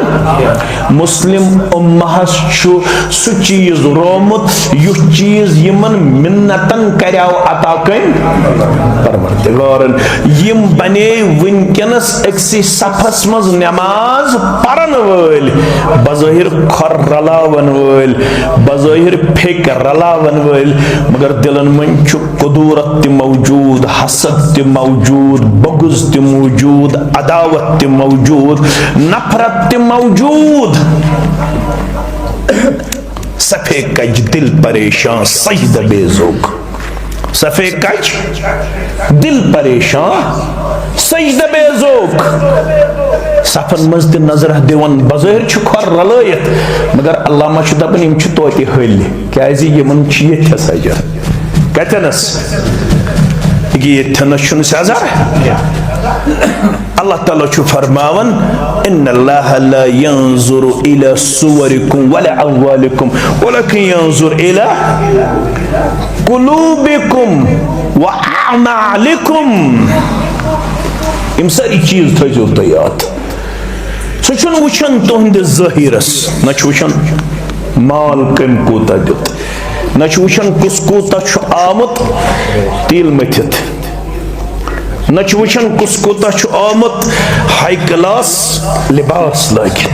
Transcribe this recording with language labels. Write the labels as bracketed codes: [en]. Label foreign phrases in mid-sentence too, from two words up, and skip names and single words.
[ks] मुस्लिम उम्मह छु सु चीज रोमुत युस चीज यमन मिन्नतन करयाव अता कन परवरदिगारन यम बने वुनकनस एक्सी सफस मज नमाज परन वल बज़ाहिर खर रलावन वल बज़ाहिर फेक रलावन वल मगर दिलन मन छु कुदूरत ते मौजूद हसद ते मौजूद बगुज ते मौजूद अदावत ते मौजूद नफरत ते मौजूद। [ur] صف کج دل پریشاں سجدہ بے ذوق صف کج دل پریشاں سجدہ بے ذوق [ks] सफन मज ते नजर दिवन बज़ाहिर छु खर रलायत मगर अल्लामा छु दपन यम छु तोते हल क्या यमन छु ये सजा कतनस ये थनस छु सजा। अल्लाह ताला छु फरमावन [ar] إن الله لا ينظر إلى صوركم ولا أموالكم ولكن ينظر إلى قلوبكم وأعمالكم. [ks] इम सारी चीज थजो तो याद सुन वुचन तुहंद ज़ाहिरस न वुचन माल कम कूता दित न वुचन कुस कूता आमुत तिल मथित न वुचन कुस कूता आमुत हाई क्लास लिबास लगित।